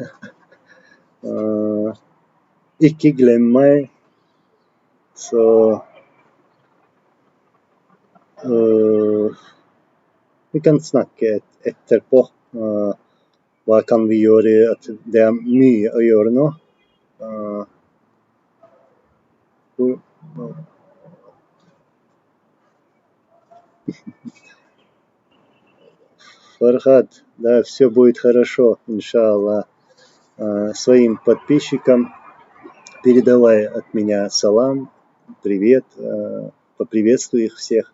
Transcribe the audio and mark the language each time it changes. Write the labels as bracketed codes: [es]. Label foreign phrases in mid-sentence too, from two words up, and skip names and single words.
[no] Ikke glem meg. Så vi kan snakke etterpå. Hva kan vi gjøre? At det er mye å gjøre nå. [ru] Фархад, да, все будет хорошо, иншаллах. Своим подписчикам Передавай от меня салам, привет, поприветствуй их всех.